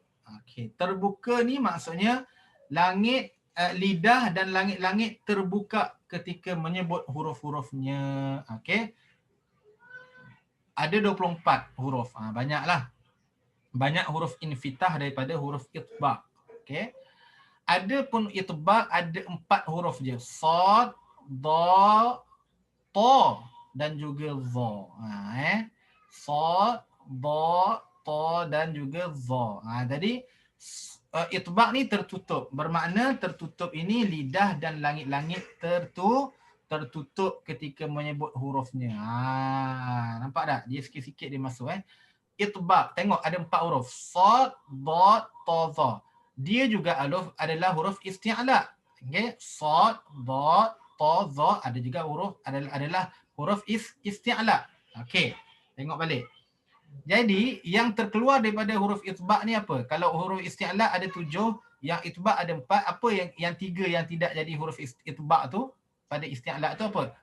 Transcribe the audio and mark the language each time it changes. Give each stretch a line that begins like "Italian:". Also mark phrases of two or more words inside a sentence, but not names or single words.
Malay: Okey, terbuka ni maksudnya langit, lidah dan langit-langit terbuka ketika menyebut huruf-hurufnya. Okey. Ada 24 huruf. Banyaklah. Banyak huruf infitah daripada huruf itbaq. Okey. Ada pun itbaq ada 4 huruf je. Sad, da, ta dan juga za. Sad, da, ta dan juga za. Jadi itbaq ni tertutup. Bermakna tertutup ini lidah dan langit-langit tertutup ketika menyebut hurufnya. Nampak tak? Dia sikit-sikit dia masuk Itbaq. Tengok ada 4 huruf. Sad, da, ta, za. Dia juga adalah huruf isti'la. Okey, sad, da, ta, za ada juga adalah huruf isti'la. Okey, tengok balik. Jadi yang terkeluar daripada huruf itbaq ni apa? Kalau huruf isti'la ada 7, yang itbaq ada 4, apa yang 3 yang tidak jadi huruf itbaq tu pada isti'la tu apa?